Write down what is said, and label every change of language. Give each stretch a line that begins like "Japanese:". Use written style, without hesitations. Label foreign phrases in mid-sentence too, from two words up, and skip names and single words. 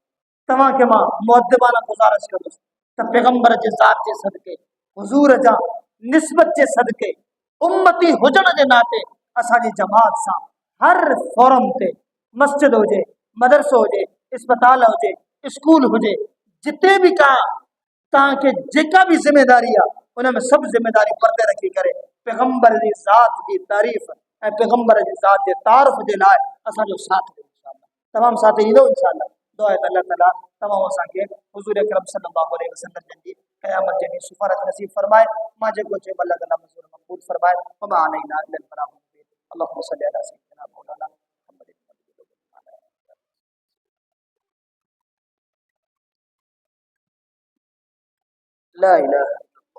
Sindhi: तव्हांखे मां मुअद्दिबाना गुज़ारिश कंदुसि त पैगंबर जे ज़ात जे सदके, हुज़ूर जा निस्बत जे सदके, उम्मती हुजण जे नाते असांजी जमात सां हर फोरम ते, मस्जिद हुजे, मदरसो हुजे, अस्पताल हुजे, स्कूल हुजे, जिते भी का तव्हांखे जेका भी ज़िम्मेदारी आहे उन में सभु ज़िम्मेदारी परते रखी करे पैगंबर जी ज़ात जी तारीफ़ ऐं पैगंबर जी ज़ात जे तारुफ़ जे लाइ असांजो साथ ॾियो इंशाअल्लाह। तमामु साथ ईंदो इंशाअल्लाह। दुआ आहे त अल्लाह ताला तमामु असांखे हुज़ूर अकरम
Arabic: صلى الله عليه وسلم
Sindhi: जन जी क़यामत जे ॾींहुं सिफ़ारत नसीब फरमाए। मां जेको चयो अल्लाह ताला मंज़ूर मक़बूल फरमाए।
Arabic: وما علينا إلا البلاغ المبين اللهم صل على سيدنا مولانا محمد. لا إله